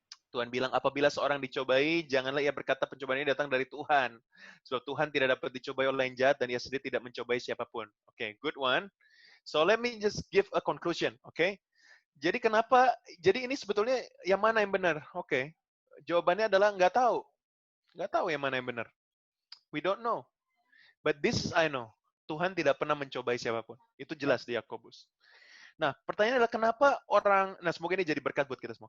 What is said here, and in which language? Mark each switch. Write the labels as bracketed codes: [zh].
[id] Tuhan bilang, apabila seorang dicobai, janganlah ia berkata pencobaan ini datang dari Tuhan. Sebab Tuhan tidak dapat dicobai oleh yang jahat dan ia sendiri tidak mencobai siapapun. [en] Oke, good one. So let me just give a conclusion, oke? [id] Jadi ini sebetulnya yang mana yang benar? Oke. Jawabannya adalah nggak tahu. Nggak tahu yang mana yang benar. [en] We don't know. But this I know. [id] Tuhan tidak pernah mencobai siapapun. Itu jelas di Yakobus. Nah, pertanyaannya adalah kenapa semoga ini jadi berkat buat kita semua.